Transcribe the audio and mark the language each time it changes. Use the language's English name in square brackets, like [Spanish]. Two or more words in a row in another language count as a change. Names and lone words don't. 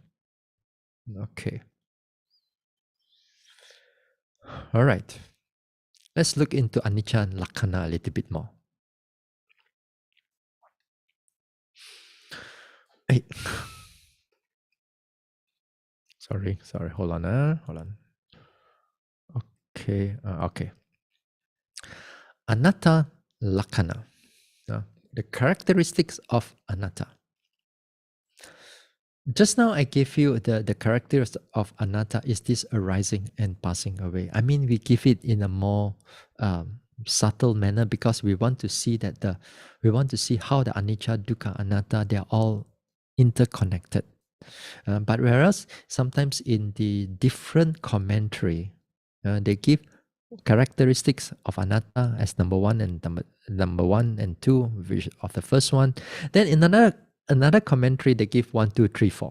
[English] Okay. All right. Let's look into anicca and lakkhana a little bit more. Hey. Sorry. Hold on. Okay. Okay. [Pali] Anatta lakkhana. [English] The characteristics of anatta. Just now I gave you the characteristics of anatta is this arising and passing away. I mean, we give it in a more subtle manner because we want to see that how the [Pali] anicca, dukkha, anatta, [English] they are all interconnected. But whereas sometimes in the different commentary, they give characteristics of anatta as number one and two of the first one. Then in another commentary, they give 1, 2, 3, 4.